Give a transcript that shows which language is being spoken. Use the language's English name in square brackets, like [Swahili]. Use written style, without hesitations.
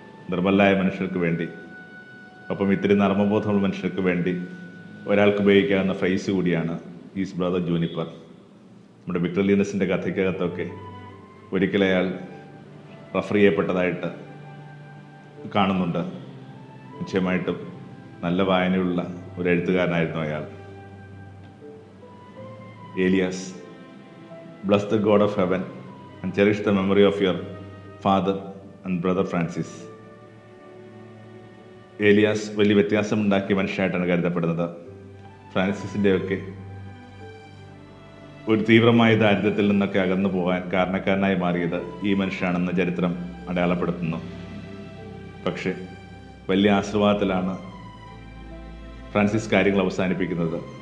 [Malayalam] നിർമ്മലായ മനുഷ്യർക്ക് വേണ്ടി, ഒപ്പം ഇത്തിരി നർമ്മബോധമുള്ള മനുഷ്യർക്ക് വേണ്ടി ഒരാൾക്ക് ഉപയോഗിക്കാവുന്ന ഫ്രൈസ് കൂടിയാണ് ഈസ് ബ്രദർ ജൂനിപ്പർ. നമ്മുടെ വിക്ടർ ലീനസിൻ്റെ കഥയ്ക്കകത്തൊക്കെ ഒരിക്കൽ അയാൾ റഫർ ചെയ്യപ്പെട്ടതായിട്ട് കാണുന്നുണ്ട്. നിശ്ചയമായിട്ടും നല്ല വായനയുള്ള ഒരു എഴുത്തുകാരനായിരുന്നു അയാൾ. Elias. [English] Bless the God of heaven and cherish the memory of your father and brother Francis. [Malayalam] Elias വലിയ വ്യത്യാസമുണ്ടാക്കിയ മനുഷ്യനായിട്ടാണ് കരുതപ്പെടുന്നത്. ഫ്രാൻസിസിൻ്റെയൊക്കെ ഒരു തീവ്രമായ ദാരിദ്ര്യത്തിൽ നിന്നൊക്കെ അകന്നു പോകാൻ കാരണക്കാരനായി മാറിയത് ഈ മനുഷ്യനാണെന്ന് ചരിത്രം അടയാളപ്പെടുത്തുന്നു. പക്ഷേ വലിയ ആശീർവാദത്തിലാണ് ഫ്രാൻസിസ് കാര്യങ്ങൾ അവസാനിപ്പിക്കുന്നത്.